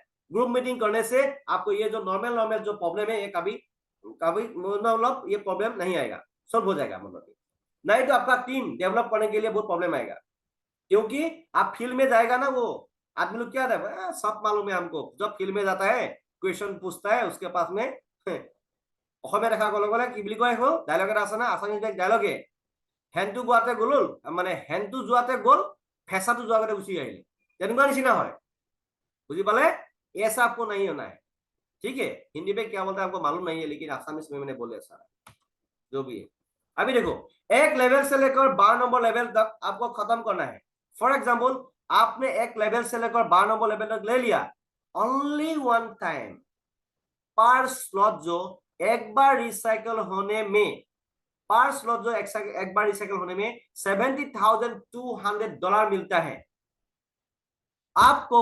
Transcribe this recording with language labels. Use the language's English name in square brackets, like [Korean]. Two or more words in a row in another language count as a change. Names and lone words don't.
[English] group meeting [Hindi] करने से आपको ये जो नॉर्मल जो प्रॉब्लम है ये कभी मतलब ये प्रॉब्लम नहीं आएगा, सॉल्व हो जाएगा। मतलब नहीं तो आपका [English] team develop [Hindi] करने के लिए बहुत प्रॉब्लम आएगा, क्योंकि आप फील्ड में जाएगा ना, वो आदमी लोग क्या है सब मालूम है हमको, जब फील्ड में जाता है क्वेश्चन पूछता है उसके पास में [Assamese] অসমীয়া দেখা গ'লে গ'লে কি বুলি কয়, হ'ল ডায়লগ এটা আছে না আছামিজ ডায়লগে, হেনটো গোৱাতে গ'ল মানে হেনটো যোৱাতে গ'ল ফেঁচাটো যোৱাতে গুচি আহিলে, তেনেকুৱা निशिना হয়। বুজি পালে? [Hindi] ऐसा आपको नहीं होना है, ठीक है। हिंदी में क्या बोलता है आपको मालूम नहीं है, लेकिन आसामीज में मैंने बोले सारा जो भी है। अभी देखो, एक लेवल से लेकर 12 नंबर लेवल तक आपको खत्म करना है। [English] for example [Hindi] आपने एक लेवल से लेकर 12 नंबर लेवल तक ले लिया, [English] only one time [Hindi] पर स्लॉट जो एक बार रिसाइकल होने में, पर स्लॉट जो एक बार रिसाइकल होने में $70,200 मिलता है आपको।